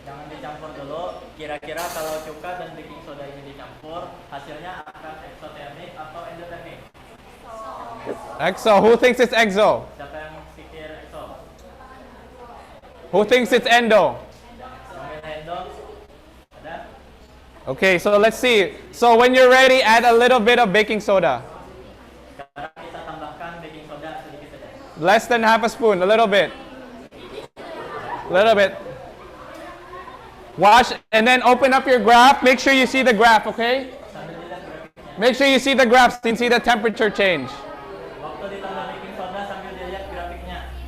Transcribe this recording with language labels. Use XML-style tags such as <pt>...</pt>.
<id>Jangan dicampur dulu. Kira-kira kalau cuka dan baking soda ini dicampur, hasilnya akan eksotermik atau endotermik?</id> <en>Exo. Who thinks it's exo?</en> <id>Siapa yang pikir ekso?</id> <en>Who thinks it's endo?</en> <id>Yang endo? Ada?</id> <en>Okay, so let's see. So when you're ready, add a little bit of baking soda.</en> <id>Sekarang kita tambahkan baking soda sedikit saja.</id> <en>Less than half a spoon, a little bit. Little bit. Wash and then open up your graph. Make sure you see the graph, okay? Make sure you see the graph so you can see the temperature change.</en> <id>Waktu ditambah baking soda sambil dilihat grafiknya.</id>